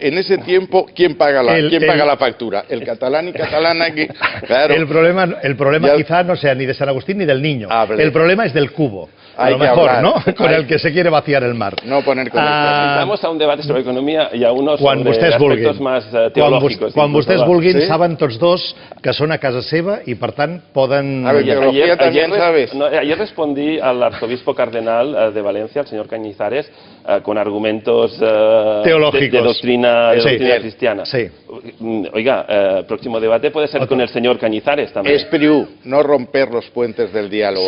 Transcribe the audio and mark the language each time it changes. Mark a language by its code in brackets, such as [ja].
[es] En ese tiempo, ¿quién paga la factura? El catalán y catalana que... Claro. El problema quizá no sea ni de San Agustín ni del niño. El problema es del cubo. A lo mejor, ¿no? Con el que se quiere vaciar el mar. No poner con Vamos a un debate sobre economia y a unos sobre aspectos más [ca] teològics. Quan vostès vulguin, saben tots dos que són a casa seva i, per tant, poden... [es] Ayer respondí al arzobispo cardenal de Valencia, al señor Cañizares, con argumentos teológicos, de doctrina cristiana. Sí. Oiga, próximo debate puede ser con el señor Cañizares también. Espriu, no romper los puentes del diálogo.